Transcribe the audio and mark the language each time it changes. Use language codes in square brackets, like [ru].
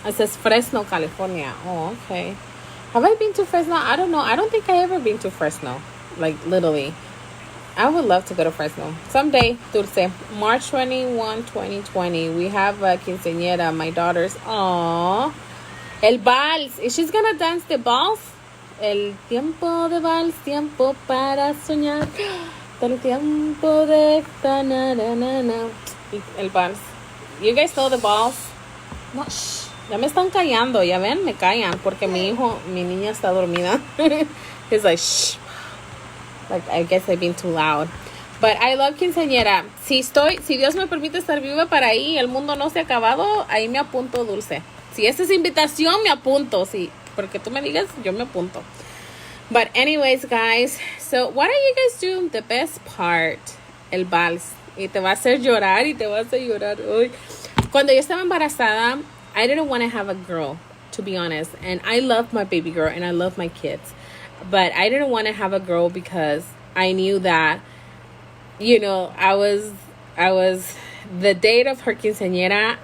[en] It says Fresno, California. Oh, okay. Have I been to Fresno? I don't know. I don't think I ever been to Fresno. Like, literally. I would love to go to Fresno someday. Dulce, March 21, 2020. We have a quinceañera, my daughter's. Aww. [es] El vals. [en] Is she's gonna dance the vals? [es] El tiempo de vals, tiempo para soñar. El tiempo de na. El vals. [en] You guys know the vals? No, shh. [es] Ya me están callando. Ya ven, me callan porque mi niña está dormida. [en] He's like, shh. Like, I guess I've been too loud. But I love quinceañera. [es] Si Dios me permite estar viva para ahí, el mundo no se ha acabado, ahí me apunto, Dulce. Si esta es invitación, me apunto. Sí, porque tú me digas, yo me apunto. [en] But anyways, guys, so what are you guys doing? The best part, [es] el vals. Y te va a hacer llorar y te vas a llorar. Uy. Cuando yo estaba embarazada, [en] I didn't want to have a girl, to be honest. And I love my baby girl and I love my kids. But I didn't want to have a girl because I knew that, you know, I was the date of her quinceañera.